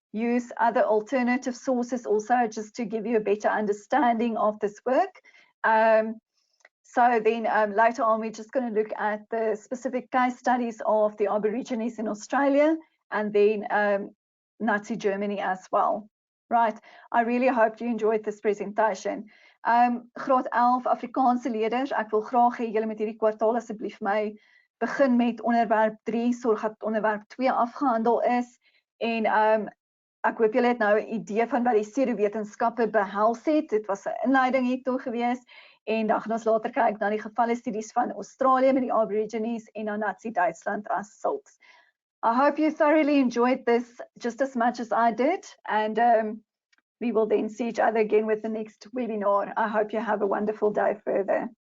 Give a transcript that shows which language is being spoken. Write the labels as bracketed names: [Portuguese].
[English] Use other alternative sources also, just to give you a better understanding of this work. So then later on, we're just going to look at the specific case studies of the Aborigines in Australia, and then Nazi Germany as well. Right. I really hope you enjoyed this presentation. [Afrikaans] Graad 11 Afrikaanse leerders, ek wil graag hê julle met hierdie kwartaal asseblief my begin met onderwerp 3, sorg dat onderwerp 2 afgehandel is. En ek hoop julle het nou 'n idee van wat die pseudowetenskappe behels het. Dit was 'n inleiding hiertoe gewees. En dan gaan ons later kyk na die gevalle studies van Australië met die Aborigines en dan Nazi-Duitsland as sulks. [English] I hope you thoroughly enjoyed this just as much as I did, and we will then see each other again with the next webinar. I hope you have a wonderful day further.